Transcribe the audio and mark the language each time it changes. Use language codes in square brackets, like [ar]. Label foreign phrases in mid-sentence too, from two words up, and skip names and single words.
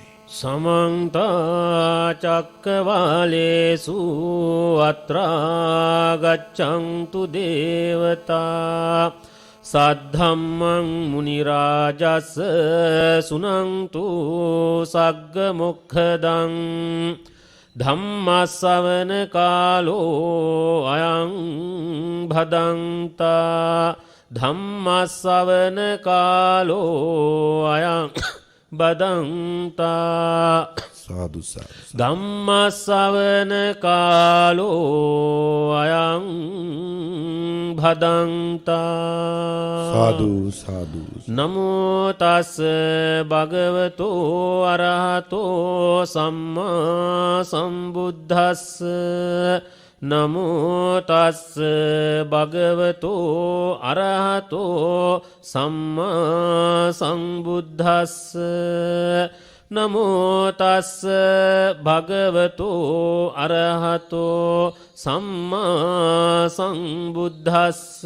[pi] සමන්ත චක්කවාලේසු අත්‍රා ගච්ඡන්තු දේවතා සද්ධම්මං මුනි රාජස් සුනන්තු සග්ග මොක්ඛදං ධම්මස්සවන කාලෝ අයං භදන්තා ධම්මස්සවන කාලෝ අයං බදන්තා සාදු සාදු ධම්මස්සවන කාලෝ අයං භදන්තා සාදු සාදු නමෝ තස් භගවතෝ අරහතෝ සම්මා සම්බුද්දස්ස නමෝ තස් භගවතෝ අරහතෝ සම්මා සම්බුද්දස්ස නමෝ තස් භගවතෝ අරහතෝ සම්මා සම්බුද්දස්ස